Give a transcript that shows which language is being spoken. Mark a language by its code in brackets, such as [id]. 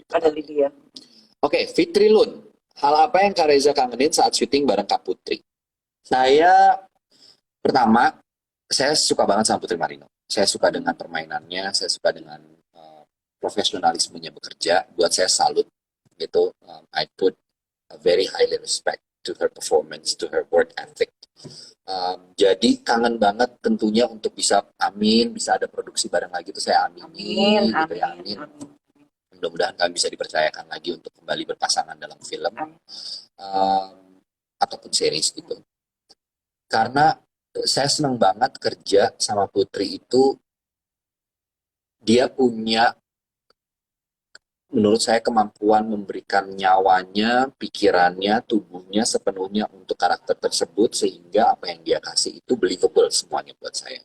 [id] Ada Lydia. Oke, Fitri Lun. Hal apa yang Kak Reza kangenin saat syuting bareng Kak Putri? Saya pertama, saya suka banget sama Putri Marino. Saya suka dengan permainannya, saya suka dengan profesionalismenya bekerja. Buat saya salut gitu. [en] I put a very highly respect to her performance, to her work ethic. [id] Jadi kangen banget tentunya untuk bisa ada produksi bareng lagi itu saya aminin gitu ya, amin. Mudah-mudahan kami bisa dipercayakan lagi untuk kembali berpasangan dalam film ataupun series gitu. Karena saya senang banget kerja sama Putri itu, dia punya menurut saya kemampuan memberikan nyawanya, pikirannya, tubuhnya sepenuhnya untuk karakter tersebut sehingga apa yang dia kasih itu believable semuanya buat saya.